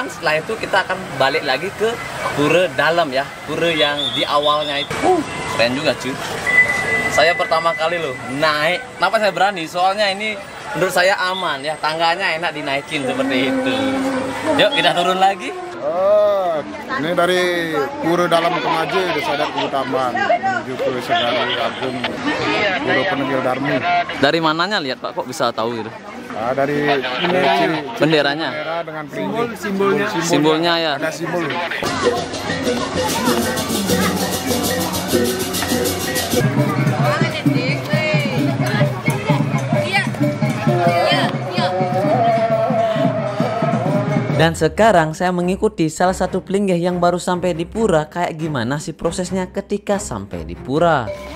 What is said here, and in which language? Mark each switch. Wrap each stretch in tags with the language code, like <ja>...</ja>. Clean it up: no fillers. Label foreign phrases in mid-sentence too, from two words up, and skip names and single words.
<id>Setelah itu kita akan balik lagi ke pura dalam ya, pura yang di awalnya itu. Keren juga cuy. Saya pertama kali loh naik. Kenapa saya berani? Soalnya ini menurut saya aman ya, tangganya enak dinaikin seperti itu. Yuk kita turun lagi. Oh, ini dari pura dalam Kemaje, Desa Adat Kubutamban menuju ke Segari Agung, Pura Penegil Darmi. Dari mananya lihat Pak, kok bisa tahu gitu? Nah, dari Benderanya? bendera dengan Simbolnya ya? Ada simbol. Dan sekarang saya mengikuti salah satu pelinggih yang baru sampai di pura, kayak gimana sih prosesnya ketika sampai di pura.</id>